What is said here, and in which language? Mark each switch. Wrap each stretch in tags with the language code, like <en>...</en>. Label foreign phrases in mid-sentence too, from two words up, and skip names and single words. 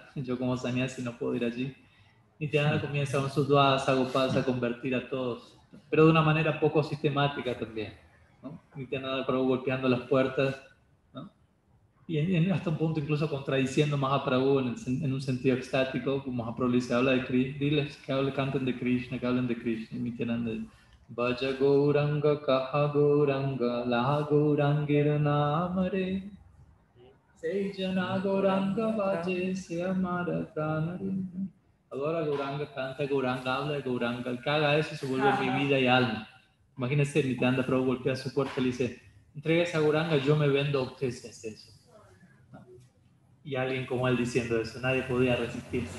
<es>Yo como sannyasi no puedo ir allí. Nityananda comienza con sus Dvadas Agopals a convertir a todos, pero de una manera poco sistemática también, ¿no? Nityananda Prabhu golpeando las puertas, ¿no? Y hasta un punto incluso contradiciendo a Mahaprabhu en un sentido extático, como Mahaprabhu le dice, habla de Krishna, diles que canten de Krishna, que hablen de Krishna, y Nityananda,</es> <bn>ভজ গৌরাঙ্গ কহ গৌরাঙ্গ লহ গৌরাঙ্গের নাম রে যে জন গৌরাঙ্গ ভজে সে আমার প্রাণ রে.</bn> <es>Adora Gauranga, canta Gauranga, habla de Gauranga, el que haga eso se vuelve mi vida y alma. Imagínense, Nityananda Prabhu golpea su puerta y le dice, entrega esa Gauranga, yo me vendo a usted si hace eso. Y alguien como él diciendo eso, nadie podía resistirse.</es>